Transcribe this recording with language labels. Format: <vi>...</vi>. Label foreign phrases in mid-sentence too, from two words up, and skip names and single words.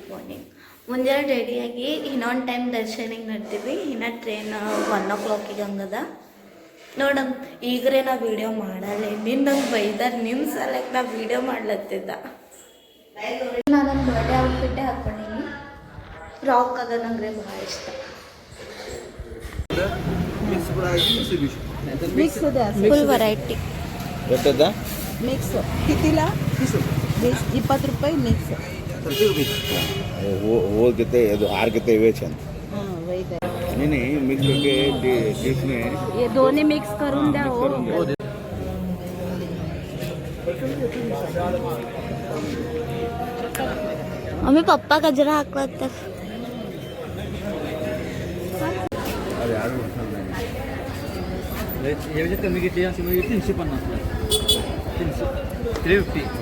<kn>ಮಾರ್ನಿಂಗ್ ಮುಂಜಾನೆ ರೆಡಿಯಾಗಿ ಇನ್ನೊಂದು ಟೈಮ್ ದರ್ಶನಿಗೆ ನಡ್ತೀವಿ ಇನ್ನು ಟ್ರೈನ್ 1 o'clock ಹಂಗದ ನೋಡಮ್ ಈಗ್ರೆ ನಾ ವಿಡಿಯೋ ಮಾಡಲ್ಲ ನಿನ್ನಂಗೆ ಬೈದಾರ ನಿಮ್ಮ ಸಲಕ್ಕೆ ನಾ ವಿಡಿಯೋ ಮಾಡ್ಲತ್ತಿದ್ದ ನಾನು</kn> <en>birthday outfitte</en> <kn>ಹಾಕ್ಕೊಂಡಿನಿ ಫ್ರಾಕ್ ಅದ ನಂಗೆ ಭಾಳ ಇಷ್ಟ</kn> <mr>मिक्स होते</mr> <en>full variety</en> <mr>मिक्स कितीला 20 रुपये मिक्स</mr> <hi>वो कितने हार कितने हुए छन हां वही दे नहीं मिक्स करके डिश में</hi> <mr>ये दोन्ही मिक्स करून द्या हो आम्ही पप्पा गजरा हाकवत याच्यात कमी घेतली अशी म्हणजे 350 350</mr>